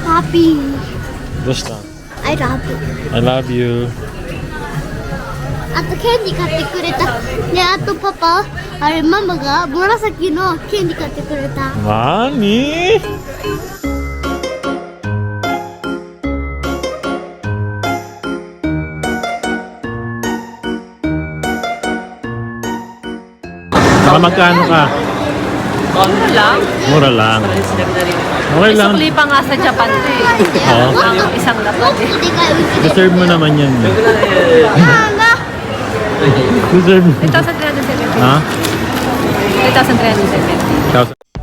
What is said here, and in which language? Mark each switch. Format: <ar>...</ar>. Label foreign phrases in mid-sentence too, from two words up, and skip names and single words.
<ja>ピン。どうした</ja> <en>I love you. I love you.</en> <ja>あとケンディ買ってくれた。で、あとパパ、あれママが紫のケンディ買ってくれた。</ja> <tl>なーに magkano ka? Mura lang. Mura lang. Okay lang. Sukli pa nga sa Japan to eh. Oo. Ang isang lapad eh. Deserve mo naman yan. Deserve mo. 3,370. Ha? 3,370. Ikaw-</tl>